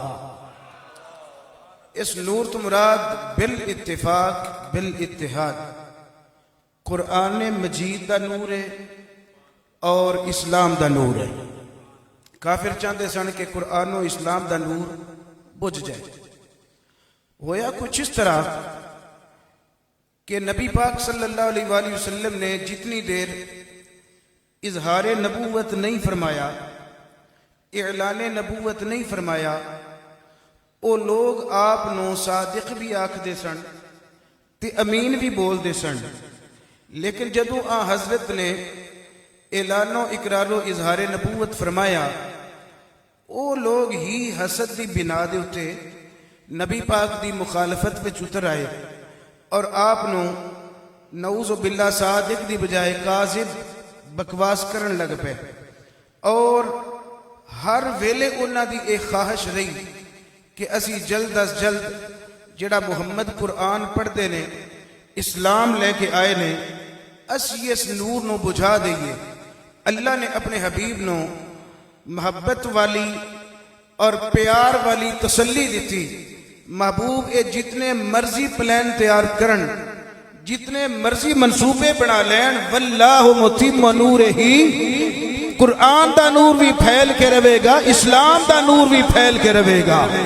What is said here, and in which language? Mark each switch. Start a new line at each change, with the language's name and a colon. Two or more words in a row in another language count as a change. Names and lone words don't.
Punjabi: اس نور تو مراد بل اتفاق بل اتحاد قرآن مجید دا نور ہے اور اسلام دا نور ہے. کافر چاہتے سن کہ قرآن اور اسلام دا نور بجھ جائے. ہویا کچھ اس طرح
Urdu: کہ نبی پاک
Arabic: صلی اللہ علیہ وآلہ وسلم
Urdu: نے جتنی دیر اظہار نبوت نہیں فرمایا، اعلان نبوت نہیں فرمایا، وہ لوگ آپ
Punjabi: نو صادق بھی آکھدے سن تے امین بھی بول دے سن، لیکن جدو حضرت نے اعلان و اقرار و اظہار نبوت فرمایا، وہ لوگ ہی حسد دی بنا دے اتے نبی پاک دی مخالفت وچ اتر آئے اور آپ نو
Arabic: نعوذ باللہ
Punjabi: صادق دی بجائے کاذب بکواس کرن لگ پے، اور ہر ویلے انہاں دی ایک خواہش رہی کہ اسی جلد از جلد جڑا محمد قرآن پڑھ دے نے، اسلام لے کے آئے نے، اسی اس نور نو بجھا دئیے۔ اللہ نے اپنے حبیب نو محبت والی اور پیار والی تسلی دیتی، محبوب اے جتنے مرضی پلان تیار کرن، جتنے مرضی منصوبے بنا لین،
Arabic: واللہ متم نورہ
Punjabi: ہی، قرآن دا نور بھی پھیل کے رہے گا، اسلام دا نور بھی پھیل کے رہے گا۔